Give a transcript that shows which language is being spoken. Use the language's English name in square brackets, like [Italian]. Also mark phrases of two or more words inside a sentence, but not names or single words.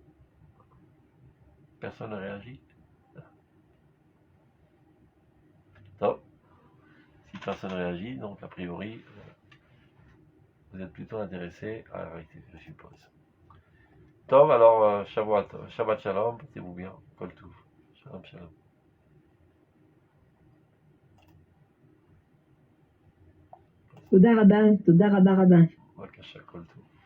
[French] Personne ne réagit? Top. Si personne ne réagit, donc a priori, vous êtes plutôt intéressé à arrêter, je suppose. Top, alors [Hebrew] שבת שלום, [French] portez-vous bien. [Hebrew] כל טוב. שלום שלום. תודה רבה, תודה רבה רבה. בבקשה, כל טוב.